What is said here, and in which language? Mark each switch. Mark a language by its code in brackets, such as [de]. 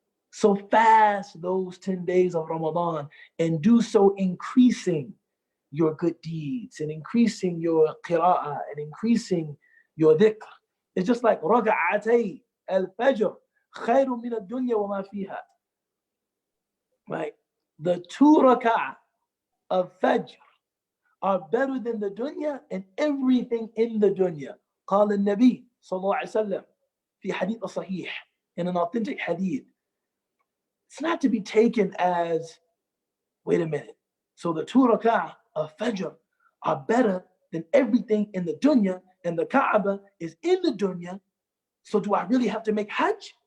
[en] So fast those 10 days of Ramadan and do so increasing your good deeds and increasing your qira'ah and increasing your dhikr. It's just like [ar] raka'atay al-fajr khayrun min ad-dunya wa ma fiha. [en] Right? The 2 raka'ah of fajr are better than the dunya and everything in the dunya. [ar] قال النبي صلى الله عليه وسلم في حديث صحيح, [en] in an authentic hadith. It's not to be taken as, wait a minute, so the 2 rak'ah of Fajr are better than everything in the dunya, and the Kaaba is in the dunya, so do I really have to make Hajj?